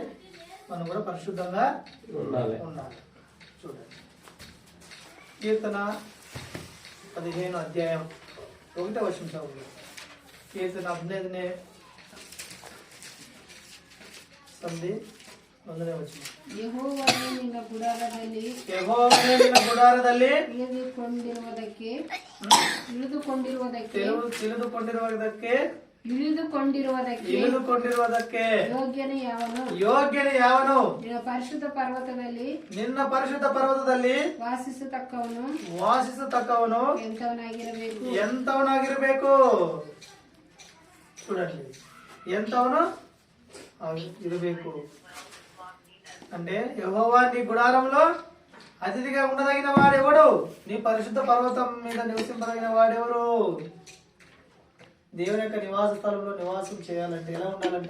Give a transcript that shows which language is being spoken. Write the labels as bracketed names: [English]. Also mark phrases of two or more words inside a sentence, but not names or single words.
[Telugu] మనం కూడా పరిశుద్ధంగా ఉండాలి. చూడండి, కీర్తన 15 అధ్యాయం 1వ వచనం చదువు. కీర్తన 15 సంధి 1వ వచనం. [Kannada] ಯೆಹೋವನೇ ನಿನ್ನ ಗುಡಾರದಲ್ಲಿ ಇಳಿದುಕೊಂಡಿರುವುದಕ್ಕೆ ಯೋಗ್ಯನೇ ಯಾವನು? ನಿನ್ನ ಪರಿಶುದ್ಧ ಪರ್ವತದಲ್ಲಿ ವಾಸಿಸತಕ್ಕವನು ಎಂತವನಾಗಿರಬೇಕು. [Telugu] చూడండి, [Kannada] ಎಂತವನು ಇರಬೇಕು [Telugu] అంటే యెహోవా నీ గుడారంలో అతిథిగా ఉండదగిన వాడెవడు? నీ పరిశుద్ధ పర్వతం మీద నివసింపదగిన వాడెవరు? దేవుని యొక్క నివాస స్థలంలో నివాసం చేయాలంటే ఎలా ఉండాలంట?